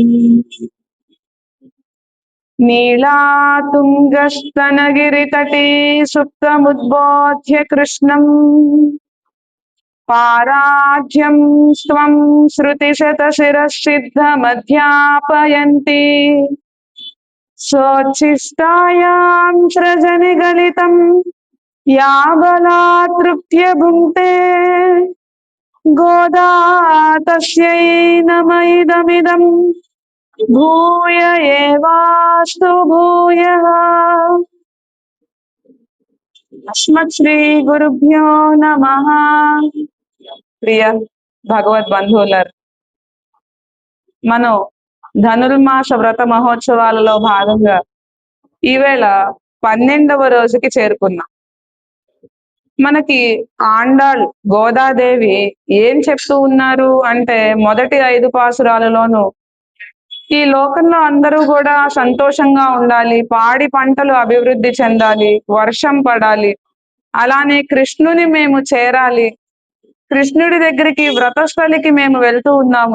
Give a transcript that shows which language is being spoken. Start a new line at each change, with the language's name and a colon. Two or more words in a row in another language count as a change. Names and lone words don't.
Sanskrit: नीलातुङ्गस्तनगिरितटे सुप्तमुद्बोध्य कृष्णम् पाराढ्यं स्वं श्रुतिशतशिरः सिद्धमध्यापयन्ति स्वोच्छिष्टायां सृजनिगलितं या बलात्तृप्य भुङ्क्ते गोदा तस्यै नमः भूय एवास्तु भूयः। अस्मत् శ్రీ గురుభ్యో నమః.
Telugu: ప్రియ భగవద్ బంధువులారా, మనం ధనుర్మాస వ్రత మహోత్సవాలలో భాగంగా ఈవేళ 12వ రోజుకి చేరుకున్నాం. మనకి ఆండాళ్ గోదాదేవి ఏం చెప్తూ ఉన్నారు అంటే, మొదటి 5 పాసురాలలోనూ ఈ లోకంలో అందరూ కూడా సంతోషంగా ఉండాలి, పాడి పంటలు అభివృద్ధి చెందాలి, వర్షం పడాలి, అలానే కృష్ణుని మేము చేరాలి, కృష్ణుడి దగ్గరికి వ్రతస్థలికి మేము వెళ్తూ ఉన్నాము.